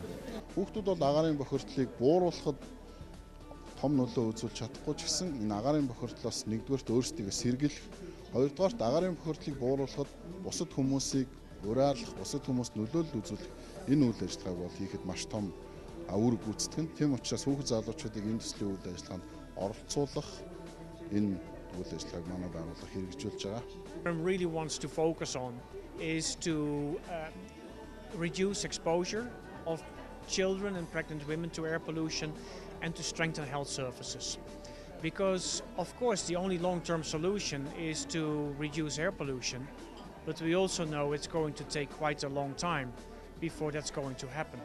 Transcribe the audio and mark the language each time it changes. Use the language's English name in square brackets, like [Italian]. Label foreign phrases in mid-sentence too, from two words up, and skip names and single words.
[Mongolian] Хүүхдүүд бол агаарын бохирдлыг бууруулахад том нөлөө үзүүлж чадахгүй ч гэсэн энэ агаарын бохирдлоос нэгдүгээрт өөрсдийгөө сэргийлэх, хоёрдугаарт агаарын бохирдлыг бууруулахад бусад хүмүүсийг уриалах, бусад хүмүүст нөлөөлөл үзүүлэх энэ үйл ажиллагааг бол хийхэд маш том үр гүйцэтгэн. Тийм учраас хүүхэд залуучуудыг энэ төслийн үйл ажиллагаанд оролцуулах энэ үйл ажиллагааг манай байгууллага хэрэгжүүлж байгаа. [English] Really wants to focus on is to reduce exposure of children and pregnant women to air pollution and to strengthen health services. Because, of course, the only long-term solution is to reduce air pollution, but we also know it's going to take quite a long time before that's going to happen.